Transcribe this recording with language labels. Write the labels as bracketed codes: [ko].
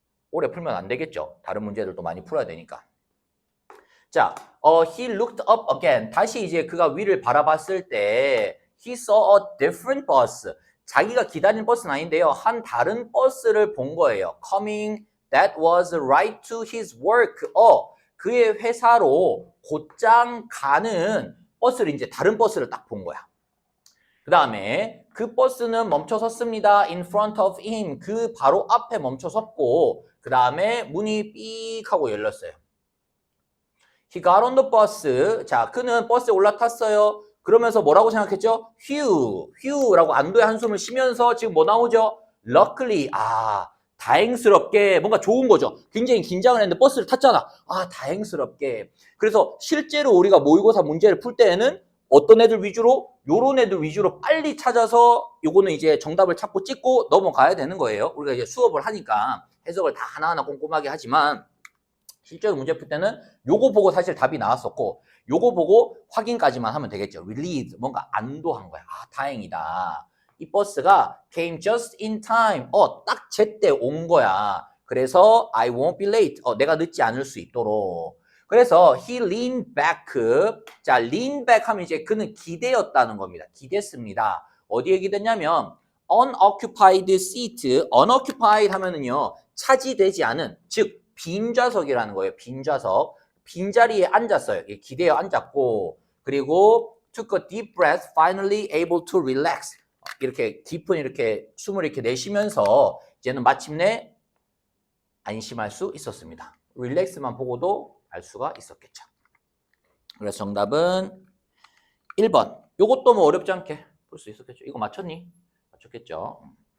[ko] 오래 풀면 안 되겠죠. 다른 문제들도 많이 풀어야 되니까. 자, [en] he looked up again. [ko] 다시 이제 그가 위를 바라봤을 때 [en] he saw a different bus. [ko] 자기가 기다린 버스는 아닌데요. 한 다른 버스를 본 거예요. [en] coming that was right to his work. [ko] 그의 회사로 곧장 가는 버스를 이제 다른 버스를 딱 본 거야. 그 다음에 그 버스는 멈춰 섰습니다. [en] in front of him. [ko] 그 바로 앞에 멈춰 섰고 그 다음에 문이 삑 하고 열렸어요. [en] He got on the bus. [ko] 자, 그는 버스에 올라탔어요. 그러면서 뭐라고 생각했죠? 휴라고 안도의 한숨을 쉬면서 지금 뭐 나오죠? luckily. 다행스럽게 뭔가 좋은 거죠. 굉장히 긴장을 했는데 버스를 탔잖아. 다행스럽게. 그래서 실제로 우리가 모의고사 문제를 풀 때에는 어떤 애들 위주로? 요런 애들 위주로 빨리 찾아서 요거는 이제 정답을 찾고 찍고 넘어가야 되는 거예요. 우리가 이제 수업을 하니까 해석을 다 하나하나 꼼꼼하게 하지만 실제로 문제 풀 때는 요거 보고 사실 답이 나왔었고 요거 보고 확인까지만 하면 되겠죠. relieved. 뭔가 안도한 거야. 다행이다. 이 버스가 [en] came just in time. [ko] 딱 제때 온 거야. [en] 그래서 I won't be late. [ko] 내가 늦지 않을 수 있도록. [en] 그래서 he leaned back. [ko] 자, lean back 하면 이제 그는 기대었다는 겁니다. 기댔습니다. 어디에 기댔냐면 [en] unoccupied seat. [ko] unoccupied 하면은요. 차지되지 않은, 즉 빈 좌석이라는 거예요. 빈 좌석. 빈자리에 앉았어요. 기대어 앉았고 그리고 [en] took a deep breath, finally able to relax. [ko] 이렇게 깊은 이렇게 숨을 이렇게 내쉬면서 이제는 마침내 안심할 수 있었습니다. 릴렉스만 보고도 알 수가 있었겠죠. 그래서 정답은 1번. 요것도 뭐 어렵지 않게 볼 수 있었겠죠. 이거 맞췄니? 맞췄겠죠.